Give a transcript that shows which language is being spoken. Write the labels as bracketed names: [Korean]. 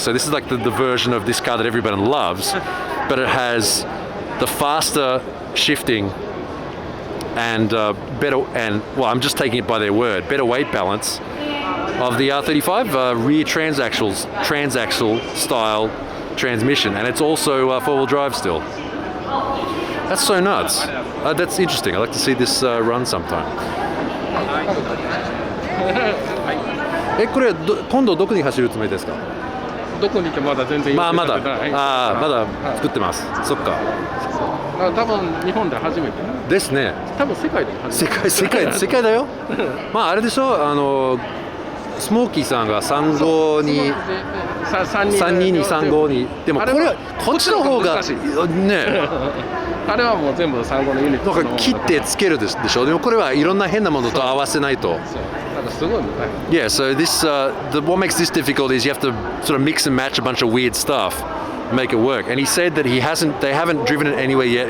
[English] So this is like the version of this car that everybody loves, but it has the faster shifting and better, and well, I'm just taking it by their word, better weight balance of the R35 rear transaxle style transmission, and it's also four-wheel drive still. That's so nuts. That's interesting. I'd like to see this run sometime. [Japanese] これ今度どこに走るつもりですか？どこに行ってまだ全然まだ作ってます。そっか。多分日本で初めてですね。多分世界で初めて。世界だよ。まああれでしょ、スモーキーさんが35に32に35にでもこれはこっちの方がねあれはもう全部35のユニットなんか切ってつけるでしょ。でもこれはいろんな変なものと合わせないと。なんかすごい大変。 [English] Yeah, so this what makes this difficult is you have to sort of mix and match a bunch of weird stuff, make it work. And he said that they haven't driven it anywhere yet.